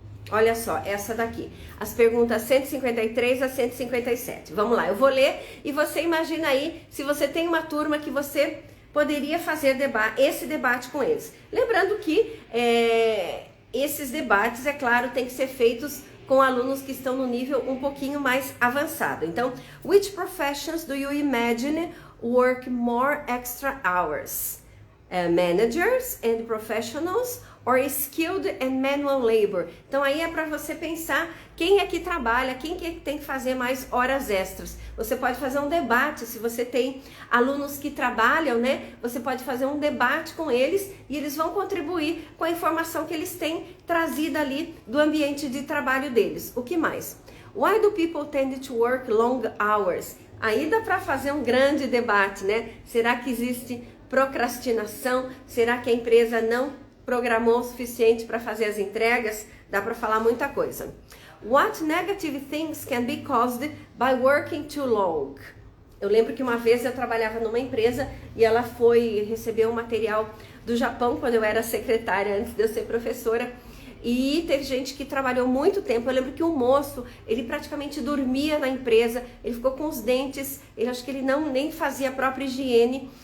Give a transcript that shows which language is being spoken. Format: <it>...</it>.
<pt>Olha só, essa daqui. As perguntas 153 a 157. Vamos lá, eu vou ler e você imagina aí se você tem uma turma que você poderia fazer esse debate com eles. Lembrando que esses debates, é claro, tem que ser feitos com alunos que estão no nível um pouquinho mais avançado.</pt> <en>Então, which professions do you imagine work more extra hours? Managers and professionals or skilled and manual labor?</en> <pt>Então aí é para você pensar quem é que trabalha, quem que tem que fazer mais horas extras. Você pode fazer um debate, se você tem alunos que trabalham, né? Você pode fazer um debate com eles e eles vão contribuir com a informação que eles têm trazida ali do ambiente de trabalho deles. O que mais?</pt> <en>Why do people tend to work long hours?</en> <pt>Aí dá para fazer um grande debate, né? Será que existe procrastinação? Será que a empresa não programou o suficiente para fazer as entregas? Dá para falar muita coisa.</pt> <en>What negative things can be caused by working too long?</en> <pt>Eu lembro que uma vez eu trabalhava numa empresa e ela foi receber um material do Japão quando eu era secretária, antes de eu ser professora. E teve gente que trabalhou muito tempo. Eu lembro que um moço, ele praticamente dormia na empresa, ele ficou com os dentes, ele acho que ele nem fazia a própria higiene.</pt>